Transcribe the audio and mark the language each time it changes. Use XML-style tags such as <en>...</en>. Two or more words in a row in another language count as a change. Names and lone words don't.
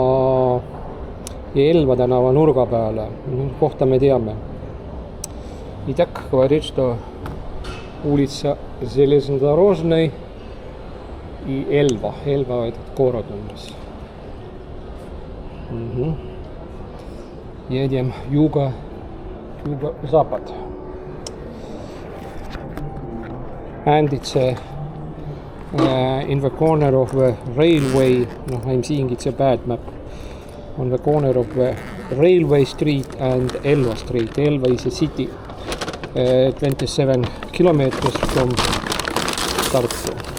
<et>Elva tänava nurga peale, kohta me teame.</et> <ru>Итак, говорит, что улица Железнодорожной и Elva. Elva этот город у нас. Едем юго-запад.</ru> <en>And it's in the corner of the railway. No, I'm seeing it's a bad map. On the corner of the Railway Street and Elva Street. Elva is a city 27 kilometers from Tartu.</en>